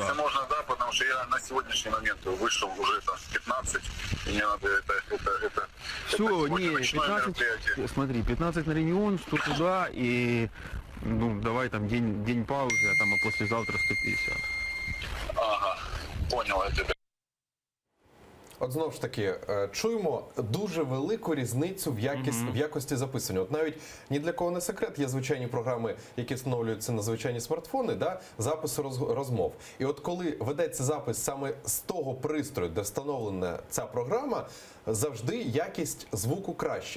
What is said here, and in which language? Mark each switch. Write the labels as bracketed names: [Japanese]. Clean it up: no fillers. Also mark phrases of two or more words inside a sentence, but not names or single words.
[Russian] если можно, да, потому что я на сегодняшний момент вышел уже там с 15, и мне надо это Все, сегодня не, ночное 15, мероприятие. смотри, 15 на регион, 100 туда и, ну, давай там день паузы, а там, а послезавтра 150. Ага. понял это. [Ukrainian] От знову ж таки, чуємо дуже велику різницю в якості записування. От навіть ні для кого не секрет, є звичайні програми, які встановлюються на звичайні смартфони, да, запису розмов. І от коли ведеться запис саме з того пристрою, де встановлена ця програма, завжди якість звуку краща.